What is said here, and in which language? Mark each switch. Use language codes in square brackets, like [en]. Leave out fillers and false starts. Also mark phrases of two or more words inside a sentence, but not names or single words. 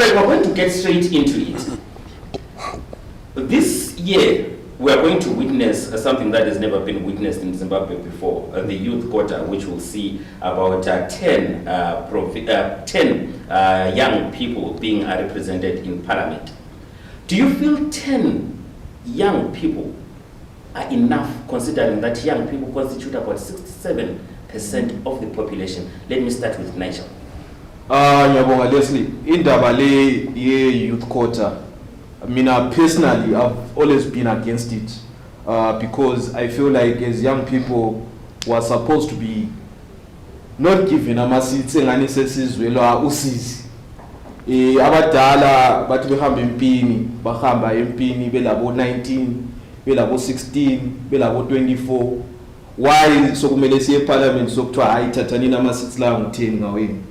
[en] All right, we're going to get straight into it. This year, we are going to witness something that has never been witnessed in Zimbabwe before, the youth quota, which will see about 10 young people being represented in parliament. Do you feel 10 young people are enough, considering that young people constitute about 67% of the population? Let me start with Nigel. [nd] Ngiyabonga Leslie, indaba le [en] youth quota, mina personally I've always been against it, because I feel like as young people we're supposed to be not given [nd] ama seats engani sesizwe lo usizi. abadala bathi behamba empini bahamba empini belabo 19 belabo 16 belabo 24 why sokumele siye eparliament sokuthiwa hayi thathanini ama-6 la ngu-10 ngaweni.